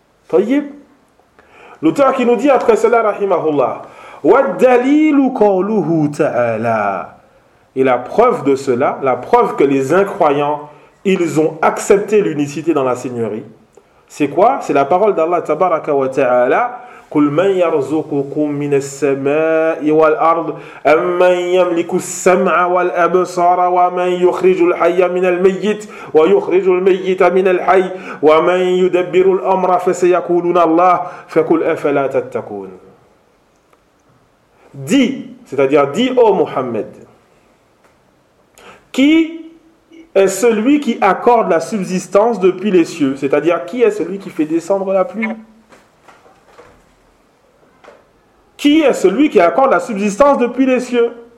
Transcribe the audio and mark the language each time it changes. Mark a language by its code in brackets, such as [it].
[fr] Voyez, l'auteur qui nous dit après cela, rahimahullah, [ar] وَالدَّلِيلُ قَوْلُهُ تَعَالَى. [fr] Et la preuve de cela, la preuve que les incroyants, ils ont accepté l'unicité dans la seigneurie, c'est quoi? C'est la parole d'Allah, [ar] tabaraka wa ta'ala, قُلْ مَنْ يَرْزُقُكُمْ مِنَ السَّمَاءِ وَالْأَرْضِ أَمَّنْ يَمْلِكُ السَّمْعَ وَالْأَبْصَارَ وَمَنْ يُخْرِجُ الْحَيَّ مِنَ الْمَيِّتِ وَيُخْرِجُ الْمَيِّتَ مِنَ الْحَيِّ وَمَنْ يُدَبِّرُ الْأَمْرَ فَسَيَقُولُونَ اللَّهُ فَقُلْ أَفَلَا تَتَّقُونَ. [fr] Dis, c'est-à-dire dis ô Muhammad, qui est celui qui accorde la subsistance depuis les cieux, c'est-à-dire qui est celui qui fait descendre la pluie? Qui est celui qui accorde la subsistance depuis les cieux?